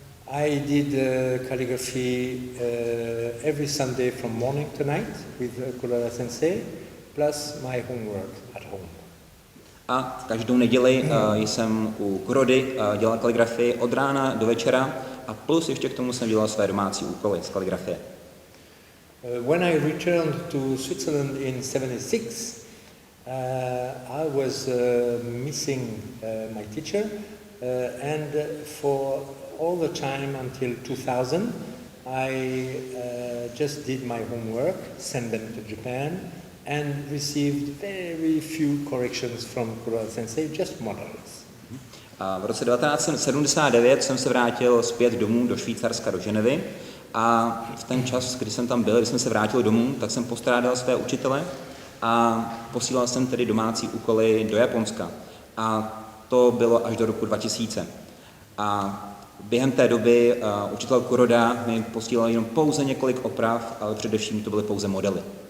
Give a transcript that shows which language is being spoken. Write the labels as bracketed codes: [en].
[en] I did calligraphy every Sunday from morning to night with Kuroda sensei, plus my homework at home. [cs] A každou neděli jsem u Kurody dělal kaligrafii od rána do večera a plus ještě k tomu jsem dělal své domácí úkoly z kaligrafie. [en] When I returned to Switzerland in 76, I was missing my teacher, and for all the time until 2000, I just did my homework, sent them to Japan, and received very few corrections from Kuroda sensei, just models. [cs] A v roce 1979 jsem se vrátil zpět domů do Švýcarska, do Ženevy. A v ten čas, kdy jsem tam byl, když jsem se vrátil domů, tak jsem postrádal své učitele a posílal jsem tedy domácí úkoly do Japonska. A to bylo až do roku 2000. A během té doby učitel Kuroda mi posílal jenom pouze několik oprav, ale především to byly pouze modely.